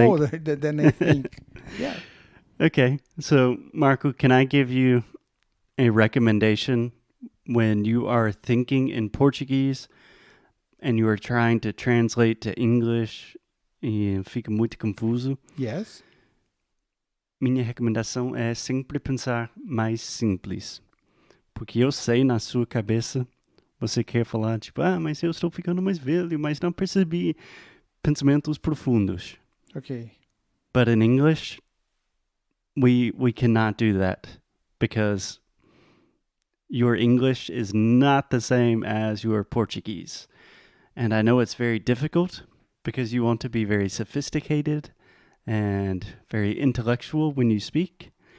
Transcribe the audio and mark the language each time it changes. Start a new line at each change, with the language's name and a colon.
English: Older than I think. Yeah. Okay, so Marco, can I give you a recommendation when you are thinking in Portuguese and you are trying to translate to English
Portuguese: e fica muito confuso?
English: Yes.
Portuguese: Minha recomendação é sempre pensar mais simples. Porque eu sei na sua cabeça você quer falar tipo, mas eu estou ficando mais velho, mas não percebi pensamentos profundos. Okay.
English: But in English, we cannot do that because your English is not the same as your Portuguese. And I know it's very difficult because you want to be very sophisticated and very intellectual when you speak.